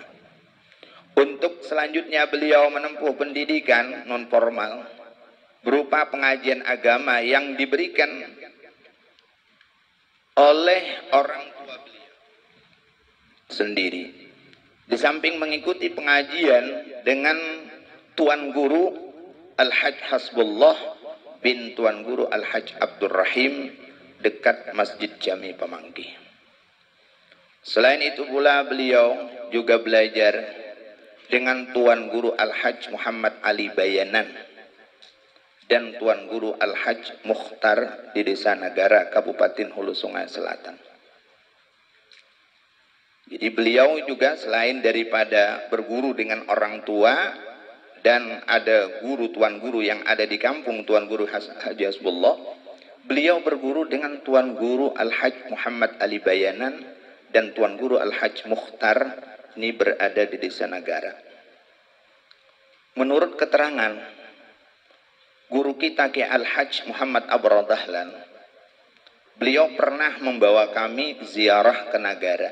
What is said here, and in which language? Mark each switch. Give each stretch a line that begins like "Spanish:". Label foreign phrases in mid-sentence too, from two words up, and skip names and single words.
Indonesian: Untuk selanjutnya beliau menempuh pendidikan non formal berupa pengajian agama yang diberikan oleh orang tua beliau sendiri, di samping mengikuti pengajian dengan Tuan Guru Al-Hajj Hasbullah bin Tuan Guru Al-Hajj Abdurrahim dekat Masjid Jami Pemangkih. Selain itu pula beliau juga belajar dengan Tuan Guru Al-Hajj Muhammad Ali Bayanan dan Tuan Guru Al-Hajj Mukhtar di Desa Nagara, Kabupaten Hulu Sungai Selatan. Jadi beliau juga selain daripada berguru dengan orang tua dan ada guru Tuan Guru yang ada di kampung Tuan Guru Haji Hasbullah, beliau berguru dengan Tuan Guru Al-Hajj Muhammad Ali Bayanan dan Tuan Guru Al-Hajj Mukhtar, ini berada di Desa Nagara. Menurut keterangan guru kita Kiai Al-Hajj Muhammad Abrar Dahlan, beliau pernah membawa kami ziarah ke Nagara.